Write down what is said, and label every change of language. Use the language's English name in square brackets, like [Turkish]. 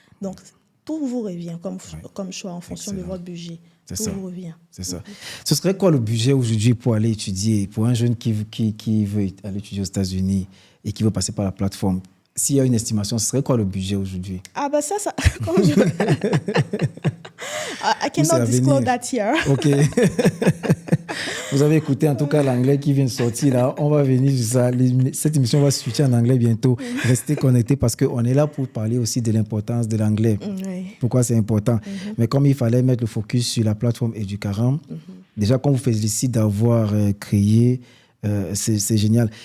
[French] Donc, tout vous revient comme choix en fonction de votre budget. Tout vous revient. C'est ça. Ce serait quoi le budget aujourd'hui pour aller étudier, pour un jeune qui veut aller étudier aux États-Unis et qui veut passer par la plateforme? S'il y a une estimation, ce serait quoi le budget aujourd'hui? Ça, comme je... [English] I cannot disclose that here. [French] OK. Vous avez écouté en tout cas l'anglais qui vient de sortir là. On va venir sur ça. Cette émission va switcher en anglais bientôt. Restez connectés parce qu'on est là pour parler aussi de l'importance de l'anglais. Pourquoi c'est important. Mais comme il fallait mettre le focus sur la plateforme Educaran, déjà qu'on vous félicite d'avoir créé, c'est génial.